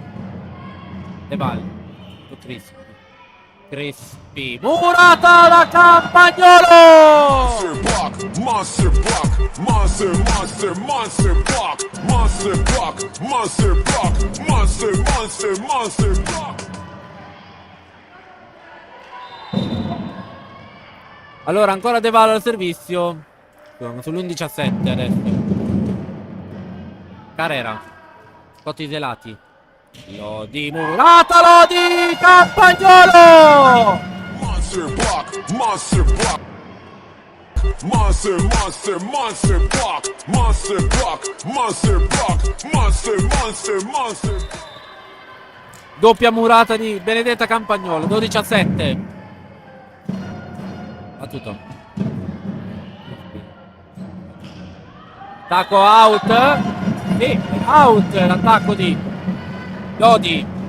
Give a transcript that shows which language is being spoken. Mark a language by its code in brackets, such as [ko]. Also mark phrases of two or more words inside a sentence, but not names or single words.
[it] De Val. Crispi. Murata da Campagnolo! [en] Monster block, monster block, monster, monster block, monster block, monster block, monster, monster, monster block. [it] Allora, ancora De Val al servizio. Siamo sull'11-17 adesso. Carrera. Scotti isolati. Lodi Murata, Lodi Campagnolo! [en] Monster block, monster block. Monster, monster, monster block, monster block, monster block, monster, monster, monster. [it] Doppia murata di Benedetta Campagnolo, 12-7. Battuto. Attacco out. Sì, out l'attacco di Lodi.